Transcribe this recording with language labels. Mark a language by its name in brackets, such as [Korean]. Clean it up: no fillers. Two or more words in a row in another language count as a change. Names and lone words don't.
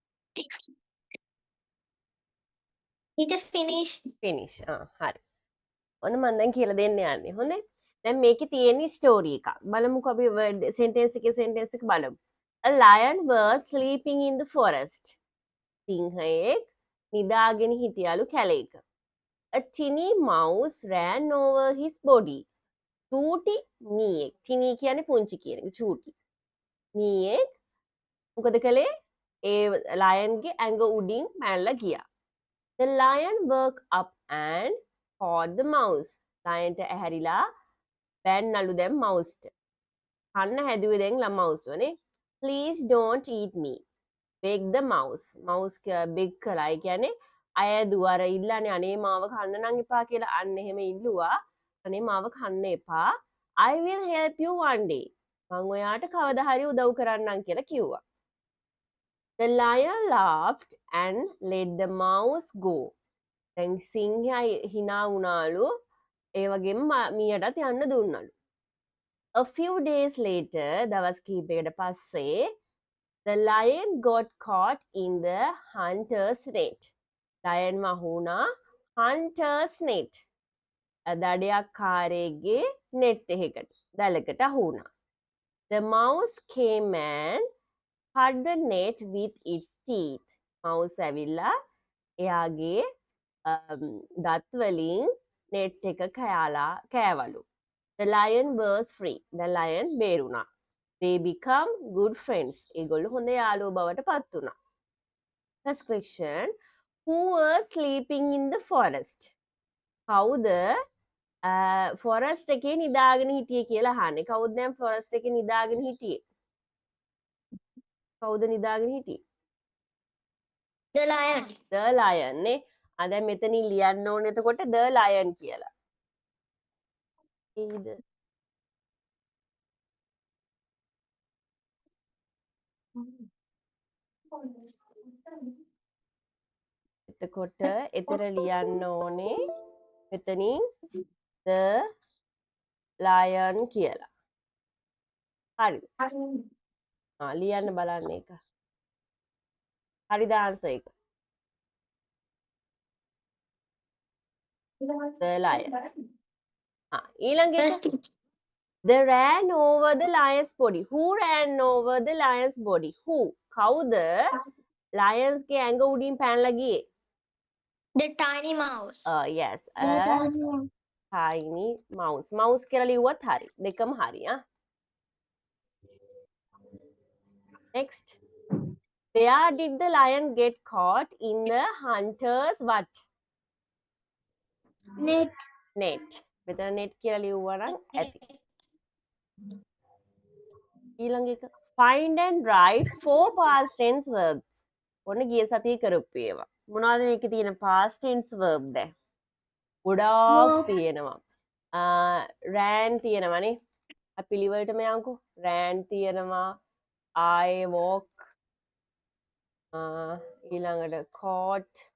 [English] Teacher finish. [Sinhala] finish. හරි. ඔන්න මම දැන් කියලා දෙන්න යන්නේ. හොඳේ. දැන් මේකේ තියෙන ස්ටෝරි එකක්. බලමුකෝ අපි වර්ඩ් සෙන්ටෙන්ස් එකේ සෙන්ටෙන්ස් එක බලමු. [English] A lion was sleeping in the forest. [Sinhala] සිංහයෙක් නිදාගෙන හිටියලු කැලේක. [English] A tiny mouse ran over his body. [Sinhala] චූටි මීයෙක්. tiny කියන්නේ පුංචි කියන එක. චූටි. මීයෙක් මොකද කළේ? ඒ ලයන්ගේ ඇඟ උඩින් පැනලා ගියා. [English] The lion woke up and caught the mouse. [Sinhala] ලයන්ට ඇහැරිලා බැන්නලු දැන් මවුස්ට. කන්න හැදුවේ දැන් මවුස් වනේ. [English] Please don't eat me. Beg the mouse. mouse beg කළා. [Sinhala] ඒ කියන්නේ අයදුව අර ඉල්ලන්නේ අනේ මාව කන්න නම් එපා කියලා අන්න එහෙම ඉල්ලුවා. අනේ මාව කන්න එපා. [English] I will help you one day. [Sinhala] මං ඔයාට කවදා හරි උදව් කරන්නම් කියලා කිව්වා. [English] The lion laughed and let the mouse go. [Sinhala] දැන් සිංහයා hina වුණාලු. ඒ වගේම මීයටත් යන්න දුන්නලු. [English] A few days later, [Sinhala] දවස් කිහිපයකට පස්සේ [English] the lion got caught in the hunter's net. lion වහුණා hunter's net. [Sinhala] දඩයක්කාරයෙක්ගේ net එකකට දැලකට අහු වුණා. [English] The mouse came and cut the net with its teeth. [Sinhala] mouse ඇවිල්ලා එයාගේ දත් වලින් net එක කෑවලු. [English] The lion was free. The lion බේරුණා. They become good friends. [Sinhala] ඒගොල්ලෝ හොඳ යාළුවෝ බවට පත් වුණා. [English] First question. Who was sleeping in the forest? [Sinhala] කවුද forest එකේ නිදාගෙන හිටියේ කියලා අහන්නේ. කවුද දැන් forest එකේ නිදාගෙන හිටියේ? කවුද නිදාගෙන හිටියේ? [English] The lion. The lion [Sinhala] නේ. දැන් මෙතනින් ලියන්න ඕනේ එතකොට [English] the lion [Sinhala] කියලා. ඒද? එතකොට එතන ලියන්න ඕනේ මෙතනින් [English] the lion [Sinhala] කියලා. හරිද? ලියන්න බලන්න ඒක. හරිද ආන්සර් එක? [English] The lion. [Sinhala] ඊළඟ එක. [English] They ran over the lion's body. Who ran over the lion's body? Who? [Sinhala] කවුද lions ගේ ඇඟ උඩින් පැනලා ගියේ? [English] The tiny mouse. Yes. Tiny mouse. [Sinhala] mouse කියලා ලිව්වත් හරි. දෙකම හරි. [English] Next. Where did the lion get caught in the hunter's what? Net. [Sinhala] Net. මෙතන net කියලා ලිව්වා නම් ඇති. ඊළඟ එක. [English] Find and write 4 past tense verbs. [Sinhala] ඔන්න ගිය සතියේ කරපු ඒවා. මොනවද මේකේ තියෙන [English] past tense verb [Sinhala] දැන්? ගොඩාක් තියෙනවා. ran තියෙනවානේ. අපි පිළිවෙලටම යන්කෝ. ran තියෙනවා. [English] I walk. [Sinhala] ඊළඟට caught.